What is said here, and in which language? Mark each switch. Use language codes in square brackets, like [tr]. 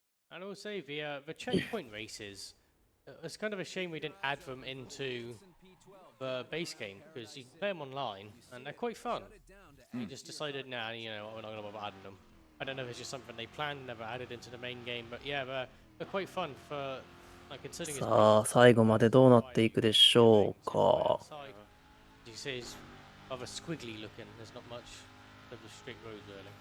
[en] And I will say the checkpoint races. It's kind of a shame we didn't add them into the base game because you can play them online and they're quite fun. We just decided, nah, you know, we're not going to bother adding them. I don't know if it's just something they planned, never added into the main game, but yeah, they're quite fun for like considering. [ja] さあ、最後までどうなっていくでしょうか。 [en] You say it's rather squiggly looking. There's not much of the straight roads really.